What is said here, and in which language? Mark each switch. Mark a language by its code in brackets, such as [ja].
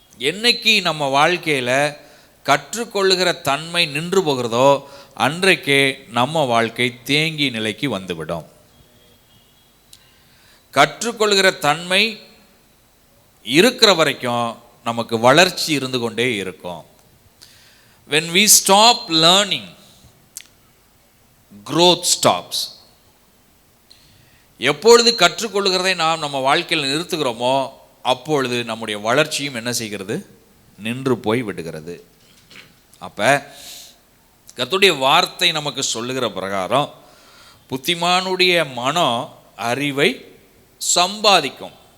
[ta] என்னைக்கு நம்ம வாழ்க்கையில் கற்றுக்கொள்ளுகிற தன்மை நின்று போகிறதோ அன்றைக்கே நம்ம வாழ்க்கை தேங்கிய நிலைக்கு வந்துவிடும். கற்றுக்கொள்கிற தன்மை இருக்கிற வரைக்கும் நமக்கு வளர்ச்சி இருந்து கொண்டே இருக்கும். [en] When we stop learning, growth stops. [ta] எப்பொழுது கற்றுக்கொள்கிறதை நாம் நம்ம வாழ்க்கையில் நிறுத்துகிறோமோ அப்பொழுது நம்முடைய வளர்ச்சியும் என்ன செய்கிறது? நின்று போய் விடுகிறது. அப்போ கர்த்தருடைய வார்த்தை நமக்கு சொல்லுகிற பிரகாரம் புத்திமானுடைய மனம் அறிவை சம்பாதிக்கும்.